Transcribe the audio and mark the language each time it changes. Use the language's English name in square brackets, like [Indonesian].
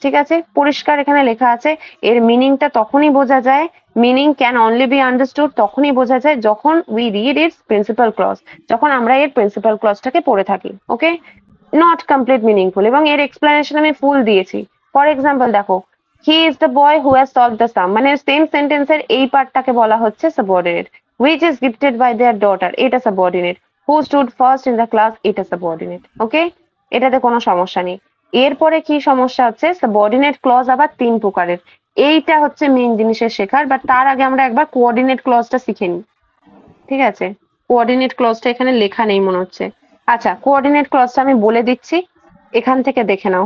[Bangla] ঠিক আছে, পরিষ্কার এখানে লেখা আছে এর মিনিংটা তখনই বোঝা যায়, [English] meaning can only be understood [Bangla] তখনই বোঝা যায় যখন we read it's principal clause, যখন আমরা এর প্রিন্সিপাল ক্লজটাকে পড়ে থাকি। ওকে, নট কমপ্লিট মিনিংফুল, এবং এর এক্সপ্লেনেশন আমি ফুল দিয়েছি। [English] for example দেখো, he is the boy who has solved the sum, [Bangla] মানে সেম সেন্টেন্সের এই পার্টটাকে বলা হচ্ছে [English] Subordinate. which is gifted by their daughter, [Bangla] এটা subordinate. [English] who stood first in the class, এটা subordinate. [Bangla] ওকে, এটাতে কোনো সমস্যা নেই। এরপরে কি সমস্যা হচ্ছে, সাবঅর্ডিনেট ক্লজ আবার 3 প্রকারের, এইটা হচ্ছে মেইন জিনিসের শেখার, বাট তার আগে আমরা একবার কোঅর্ডিনেট ক্লজটা শিখে নিই। ঠিক আছে, কোঅর্ডিনেট ক্লজটা এখানে লেখা নেই মনে হচ্ছে। আচ্ছা, কোঅর্ডিনেট ক্লজটা আমি বলে দিচ্ছি, এখান থেকে দেখে নাও।